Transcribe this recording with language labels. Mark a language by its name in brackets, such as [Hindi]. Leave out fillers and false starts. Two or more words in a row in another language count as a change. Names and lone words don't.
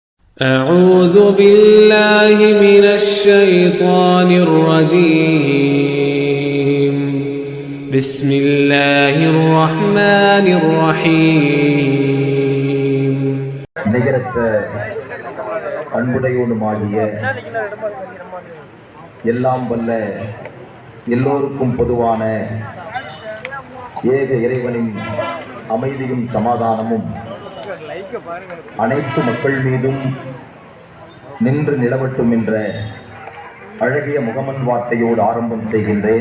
[Arabic] أعوذ بالله من الشيطان الرجيم بسم الله الرحمن الرحيم [Tamil] நிகரற்ற அன்புடையோனுமாகிய எல்லாம் வல்ல எல்லோருக்கும் பொதுவான ஏக இறைவனின் அமைதியும் சமாதானமும் அனைத்து மக்கள் மீதும் நின்று நிலவட்டும் என்ற அழகிய முகமன் வார்த்தையோடு ஆரம்பம் செய்கின்றேன்.